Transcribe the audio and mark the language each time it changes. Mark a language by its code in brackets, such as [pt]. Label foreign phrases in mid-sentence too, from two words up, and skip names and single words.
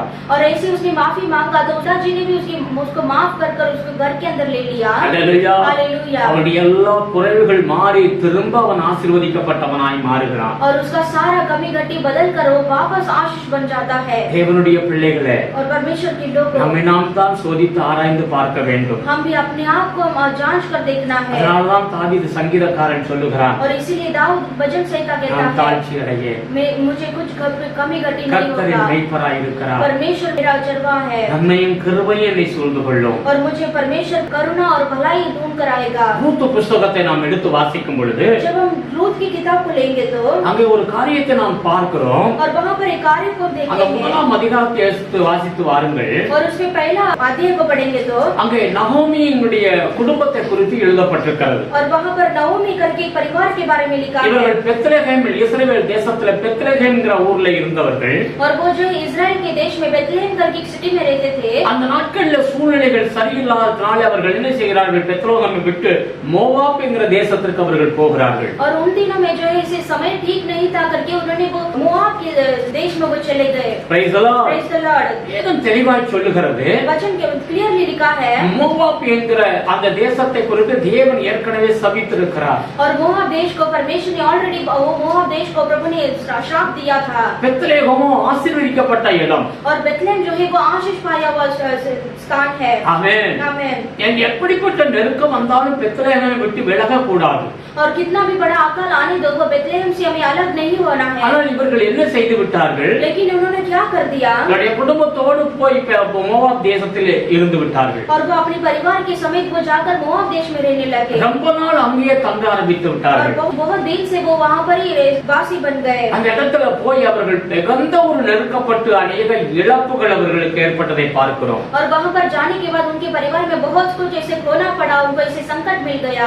[hi] और ऐसे उसने माफी मांगा तो पिताजी ने भी उसको माफ कर उसको घर के अंदर ले लिया। हालेलुया। हालेलुया। [ta] அவனுடைய எல்லா குறைவுகள் மாறி திரும்ப அவன் ஆசீர்வதிக்கப்பட்டவனாய் மாறுகிறான்। [hi] और उसका सारा कमी घटी बदल कर वो वापस आशीष बन जाता है। [ta] தேவனுடைய பிள்ளைகளே, [hi] और परमेश्वर के लोगों, [ta] நம்மை நாம் தான் சோதித்து ஆராய்ந்து பார்க்க வேண்டும்। [hi] हम भी अपने आप को जांच कर देखना है। [ta] அதனால்தான் தாவீது சங்கீதக்காரன் சொல்லுகிறான், [hi] और इसीलिए दाऊद भजन संहिता कहता [ta] நான் [hi] है, [ta] தாழ்ச்சி அடையேன், [hi] मुझे कुछ कमी घटी नहीं [ta] கர்த்தரின் [hi] होगा, [ta] மெய்ப்பராய் இருக்கிறார், [hi] परमेश्वर मेरा चरवा है, [ta] நன்மையும் கிருபையும் என்னை சூழ்ந்து கொள்ளும்। [hi] और मुझे परमेश्वर करुणा और भलाई ढूंढ कर आएगा। [ta] ரூத் புஸ்தகத்தை நாம் எடுத்து வாசிக்கும் பொழுது [hi] जब हम रूत की किताब को लेंगे तो [ta] அங்கே ஒரு காரியத்தை நாம் பார்க்கிறோம்। [hi] और वहाँ पर एक कार्य को [ta] அந்த [hi] देखेंगे, [ta] முதலாம் அதிகாரத்தை எடுத்து வாசித்து வாருங்கள்। [hi] और उसमें पहला अध्याय को पढ़ेंगे तो [ta] அங்கே நகோமியினுடைய குடும்பத்தை குறித்து எழுதப்பட்டிருக்கிறது। [hi] और वहाँ पर नओमी करके एक परिवार के बारे में लिखा है। [ta] இவர்கள் பெத்லெகேமில் இஸ்ரவேல் தேசத்துல பெத்லெகேம்ங்கிற ஊர்ல இருந்தவர்கள்। [hi] और वो जो इजराइल के देश में बेथलेहम करके एक सिटी में रहते थे। [ta] அந்த நாட்கள்ல சூழ்நிலைகள் சரியில்லாததனால அவர்கள் என்ன செய்கிறார்கள், பெத்லெகேமை விட்டு மோவாப் என்கிற தேசத்திற்கு அவர்கள் போகிறார்கள்। [hi] और उन दिनों में जो है इसे समय ठीक नहीं था करके उन्होंने वो मोआब के देश में वो चले गए। [en] Praise the Lord। Praise the Lord। [ta] வேதம் தெளிவாய் சொல்லுகிறது, [hi] वचन के क्लियरली लिखा है, [ta] மோவாப் என்கிற அந்த தேசத்தை குறித்து தேவன் ஏற்கனவே சபித்திருக்கிறார்। [hi] और मोआब देश को परमेश्वर ने ऑलरेडी वो मोआब देश को प्रभु ने श्राप दिया था। [ta] பெத்லெகேமோ ஆசீர்வதிக்கப்பட்ட இடம்। [hi] और बेथलेहम जो है वो आशीष पाया हुआ स्थान है। [ta] ஆமென்। [hi] आमेन। [ta] எப்படிப்பட்ட நெருக்கம் வந்தாலும் பெத்லெகேமை விட்டு விலக கூடாது। [hi] और कितना भी बड़ा अकाल आने दो, वो बेथलेहम से हमें अलग नहीं होना है। [ta] ஆனால் இவர்கள் என்ன செய்து விட்டார்கள், [hi] लेकिन उन्होंने क्या कर दिया, [ta] தன்னுடைய குடும்பத்தோடு போய் மோவாப் தேசத்தில் இருந்து விட்டார்கள்। [hi] और वो अपने परिवार के समेत वो जाकर मोआब देश में रहने लगे। [ta] ரொம்ப நாள் அங்கேயே தங்க ஆரம்பித்து [hi] और [ta] விட்டார்கள்। [hi] बहुत दिन से वो वहाँ पर ही वासी बन गए। [ta] அந்த இடத்துல போய் அவர்கள் மிகுந்த ஒரு நெருக்கப்பட்டு அநேக இழப்புகள் அவர்களுக்கு ஏற்பட்டதை பார்க்கிறோம்। [hi] और वहाँ पर जाने के बाद उनके परिवार में बहुत कुछ ऐसे खोना पड़ा, उनको ऐसे संकट मिल गया।